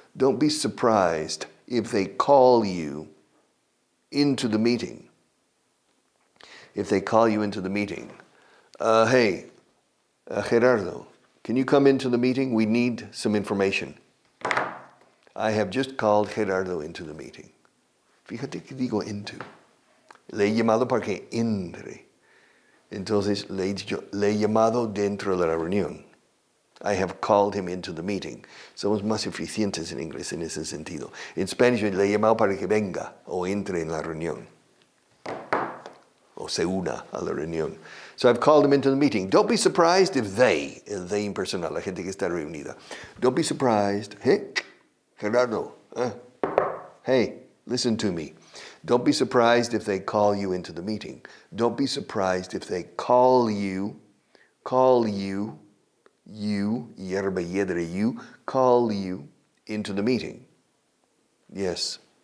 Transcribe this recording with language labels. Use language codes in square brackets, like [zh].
[en] Don't be surprised if they call you into the meeting. If they call you into the meeting. Hey, Gerardo, can you come into the meeting? We need some information. I have just called Gerardo into the meeting. [es] Fíjate que digo into. Le he llamado para que entre. Entonces le he dicho, le he llamado dentro de la reunión. [en] I have called him into the meeting. [es] Somos más eficientes en inglés en ese sentido. En Spanish le he llamado para que venga o entre en la reunión. O se una a la reunión. [en] So I've called him into the meeting. Don't be surprised if they, [es] el they impersonal, la gente que está reunida. [en] Don't be surprised. Hey, Gerardo, hey, listen to me. Don't be surprised if they call you into the meeting. Don't be surprised if they call you, yerba yedre, call you into the meeting. Yes.